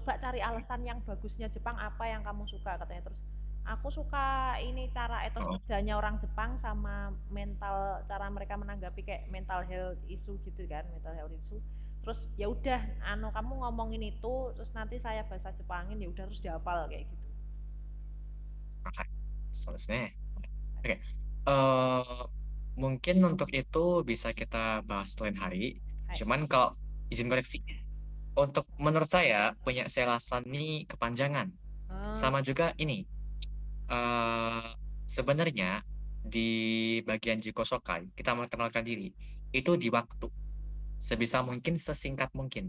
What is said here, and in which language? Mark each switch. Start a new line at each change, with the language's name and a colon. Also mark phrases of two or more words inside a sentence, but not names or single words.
Indonesian: Coba cari alasan yang bagusnya Jepang apa yang kamu suka katanya. Terus Aku suka ini cara etos Oh, kerjanya orang Jepang sama mental cara mereka menanggapi kayak
English: mental health issue
Indonesian: gitu kan,
English: mental health issue.
Indonesian: Terus ya udah, kamu ngomongin itu, terus nanti saya bahasa Jepangin ya udah terus dihafal kayak gitu.
Japanese: はい。そうですね。Oke.
Indonesian: Eh, mungkin untuk itu bisa kita bahas lain hari. Hai. Cuman kalau izin koreksi, untuk menurut saya punya selasan ini kepanjangan. Eh, Sama juga ini. eh sebenarnya di bagian
Japanese: 自己紹介
Indonesian: kita memperkenalkan diri itu di waktu sebisa mungkin sesingkat mungkin.